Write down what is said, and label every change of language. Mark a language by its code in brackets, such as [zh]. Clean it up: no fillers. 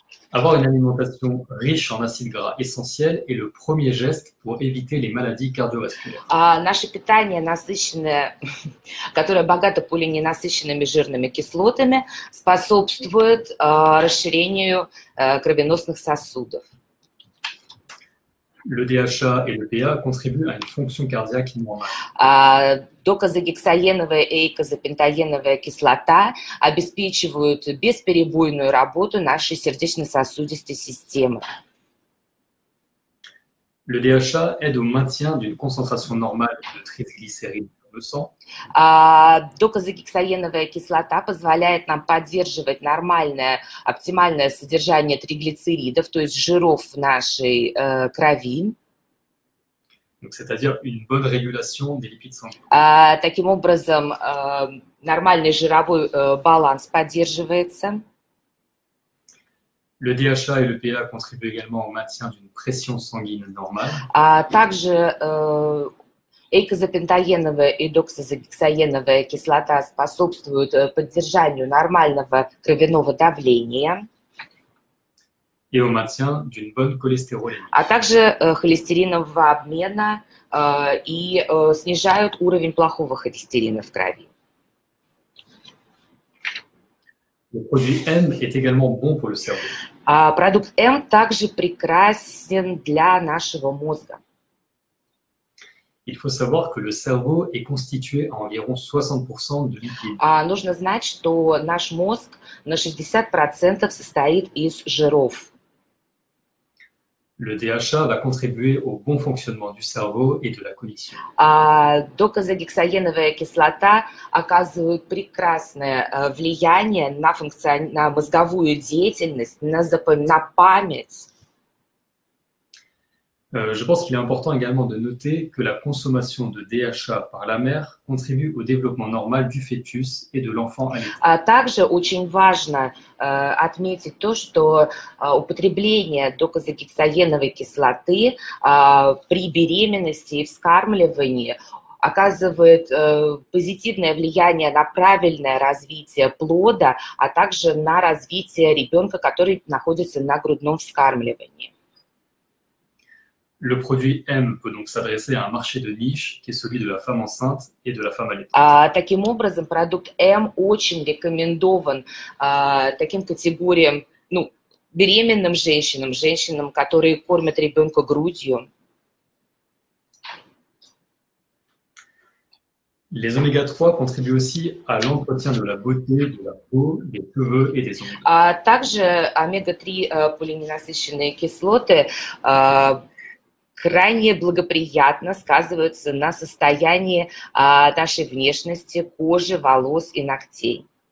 [fr] Avoir une alimentation riche en acides gras essentiels est le premier geste pour éviter les maladies cardiovasculaires. [ru] Наше питание насыщенное, которое богато полиненасыщенными жирными кислотами, способствует расширению кровеносных сосудов. [fr] Le DHA et le PA contribuent à une fonction cardiaque normale. [ru] Докозагексаеновая и эйкозапентаеновая кислота обеспечивают бесперебойную работу нашей сердечно-сосудистой системы. [fr] Le DHA aide au maintien d'une concentration normale de triglycérides dans le sang. [ru] Докозагексаеновая кислота позволяет нам поддерживать нормальное, оптимальное содержание триглицеридов, то есть жиров в нашей крови. [fr] Donc, c'est-à-dire une bonne régulation des lipides sanguins. [ru] Таким образом, нормальный жировой баланс поддерживается. [fr] Le DHA et le PA contribuent également au maintien d'une pression sanguine normale. [ru] Также эйкозапентаеновая и доксозагексаеновая кислота способствуют поддержанию нормального кровяного давления. [fr] Et au maintien d'une bonne cholestérolémie. [ru] А также холестеринового обмена и снижают уровень плохого холестерина в крови. [fr] Le produit M est également bon pour le cerveau. [ru] Продукт М также прекрасен для нашего мозга. [fr] Il faut savoir que le cerveau est constitué à environ 60% de lipides. [ru] Нужно знать, что наш мозг на 60% состоит из жиров. [fr] Le DHA va contribuer au bon fonctionnement du cerveau et de la cognition. [ru] Докозагексаеновая кислота оказывает прекрасное влияние на мозговую деятельность, на память. [fr] Je pense qu'il est important également de noter que la consommation de DHA par la mère contribue au développement normal du fœtus et de l'enfant allaité. [ru] Также очень важно отметить то, что употребление докозагексаеновой кислоты при беременности и вскармливании оказывает позитивное влияние на правильное развитие плода, а также на развитие ребенка, который находится на грудном вскармливании. [fr] Le produit M peut donc s'adresser à un marché de niche qui est celui de la femme enceinte et de la femme allaitante. [ru] Таким образом, продукт М очень рекомендован таким категориям, беременным женщинам, женщинам, которые кормят ребенка грудью. [fr] Les oméga-3 contribuent aussi à l'entretien de la beauté, de la peau, des cheveux et des ongles. [ru] Также омега-3 полиненасыщенные кислоты крайне благоприятно сказываются на состоянии нашей внешности, кожи, волос и ногтей.